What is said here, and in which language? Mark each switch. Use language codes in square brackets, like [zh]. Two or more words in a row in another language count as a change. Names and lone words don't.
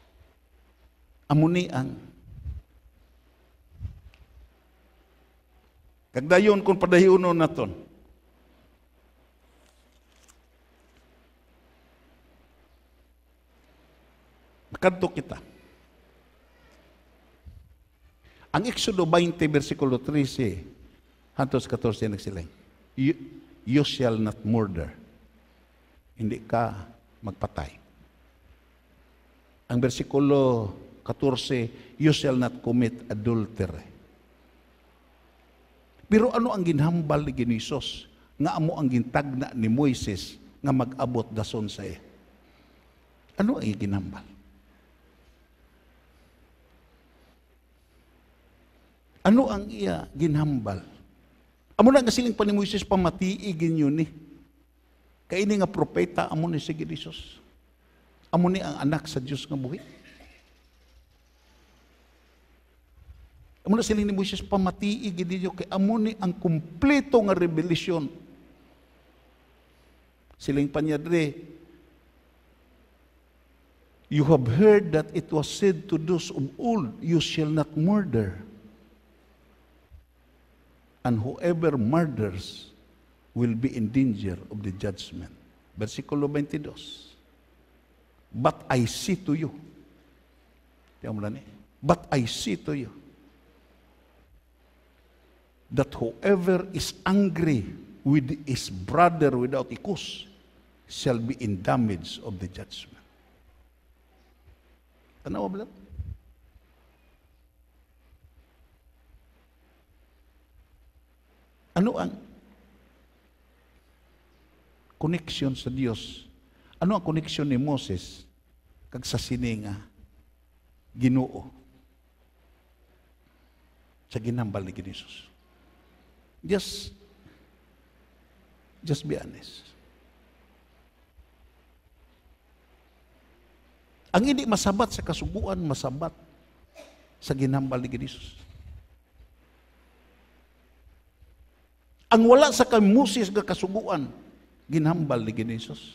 [hil] Amuni ang Kagdayon kung padayonon naton. Makadto kita. Ang Exodo 20, versikulo 13, hantos 14 nagsiling, [en] you shall not murder. [hil] Hindi ka magpatay. Ang versikulo 14, [en] you shall not commit adultery. [hil] Pero ano ang ginhambal ni Ginisos? Nga amo ang gintagna ni Moises nga mag-abot dason sa iya. Ano ang ginhambal? Ano ang iya ginhambal? Amo na nga siling pa ni Moises pamatiigin yun ni. Kaini nga propeta, amo ni si Ginisos. Amo ni ang anak sa Diyos nga buhi. Amo na siling ni Moises pamatiigin ninyo kay amo ni ang kumpleto nga revelasyon. Siling pa niya dre, [en] you have heard that it was said to those of old, you shall not murder. And whoever murders will be in danger of the judgment. [hil] Versikulo 22. [en] But I say to you, but I say to you, that whoever is angry with his brother without a cause shall be in damage of the judgment. [hil] Tanawa ba lang? Ano ang connection sa Dios? Ano ang connection ni Moses kag sa sininga Ginoo sa ginhambal ni Jesus? [en] Just be honest. [hil] Ang hindi masabat sa kasuguan, masabat sa ginhambal ni Jesus. Ang wala sa kamusis nga kasuguan, ginhambal ni Jesus.